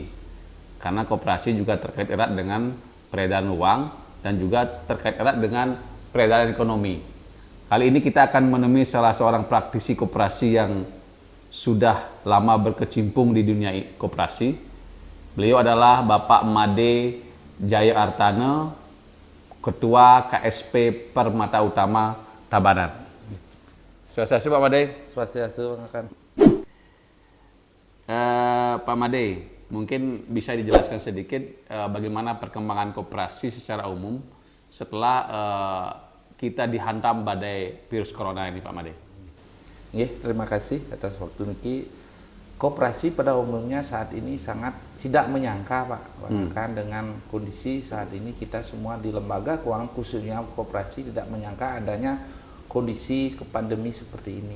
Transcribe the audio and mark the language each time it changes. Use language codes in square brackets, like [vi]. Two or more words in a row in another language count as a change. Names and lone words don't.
[id] Karena koperasi juga terkait erat dengan peredaran uang dan juga terkait erat dengan peredaran ekonomi. Kali ini kita akan menemui salah seorang praktisi koperasi yang sudah lama berkecimpung di dunia koperasi. Beliau adalah Bapak Made Jaya Artana, Ketua KSP Permata Utama Tabanan. Swastiastu Pak Made. Swastiastu Pak. Pak Made, mungkin bisa dijelaskan sedikit bagaimana perkembangan koperasi secara umum setelah kita dihantam badai virus corona ini, Pak Made. Terima kasih atas waktu niki. Koperasi pada umumnya saat ini sangat tidak menyangka, Pak, bahkan dengan kondisi saat ini kita semua di lembaga keuangan khususnya koperasi tidak menyangka adanya kondisi pandemi seperti ini.